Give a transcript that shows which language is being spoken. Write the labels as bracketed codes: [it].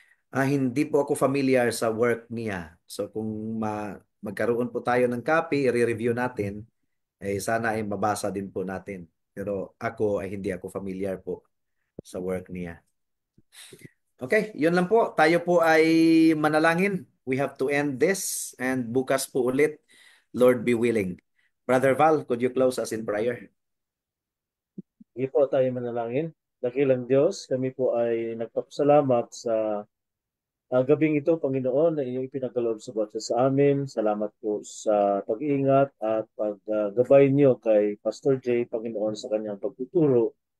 [tl] Hindi po ako familiar sa work niya. So kung magkaroon po tayo ng copy, i-review natin, sana ay mabasa din po natin. Pero ako ay hindi ako familiar po sa work niya. Okay, yun lang po. Tayo po ay manalangin. [en] We have to end this, and [tl] bukas po ulit, [en] Lord be willing. Brother Val, could you close us in prayer? [tl] Sige po tayo manalangin. Dakilang Diyos, kami po ay nagpapasalamat sa gabing ito, Panginoon, na inyong ipinagkaloob sa bawat isa sa amin. Salamat po sa pag-iingat at paggabay niyo kay Pastor Jay, Panginoon, sa kanyang pagtuturo.